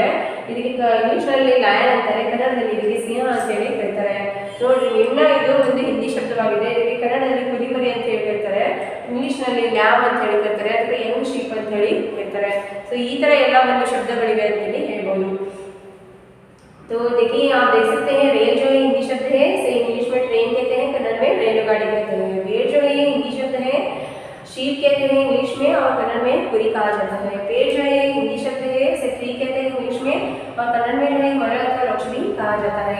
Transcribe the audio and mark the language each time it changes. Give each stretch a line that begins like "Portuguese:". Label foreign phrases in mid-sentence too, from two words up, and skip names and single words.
Kannada: ಇದಕ್ಕೆ ಇಂಗ್ಲೀಷ್ನಲ್ಲಿ ಲಯನ್ ಅಂತಾರೆ, ಕನ್ನಡದಲ್ಲಿ ಇದಕ್ಕೆ ಸಿಂಹ ಅಂತೇಳಿ ಹೇಳ್ತಾರೆ. ನೋಡ್ರಿ, ಮೇಮ್ನಾ ಇದು ಒಂದು ಹಿಂದಿ ಶಬ್ದವಾಗಿದೆ. ಇದಕ್ಕೆ ಕನ್ನಡದಲ್ಲಿ ಕುರಿಮರಿ ಅಂತ ಹೇಳಿ ಹೇಳ್ತಾರೆ, ಇಂಗ್ಲೀಷ್ನಲ್ಲಿ ಲ್ಯಾಮ್ ಅಂತ ಹೇಳಿ ಹೇಳ್ತಾರೆ, ಅಥವಾ
English: young sheep
Kannada: ಅಂತ ಹೇಳಿ ಹೇಳ್ತಾರೆ. ಸೊ ಈ ಥರ ಎಲ್ಲ ಒಂದು ಶಬ್ದಗಳಿವೆ ಅಂತೇಳಿ ಹೇಳ್ಬೋದು.
Hindi: तो देखिए, आप देख सकते हैं, रेल जो है हिंदी शब्द है, से इंग्लिश में ट्रेन कहते हैं, कन्नड़ में रेलगाड़ी कहते हैं. पेड़ जो है हिंदी शब्द है, शीप कहते हैं इंग्लिश में, और कन्नड़ में कुरी कहा जाता है. पेड़ जो है हिंदी शब्द है, से ट्री कहते हैं इंग्लिश में, और कन्नड़ में जो है मर अथवा वृक्ष भी कहा जाता है.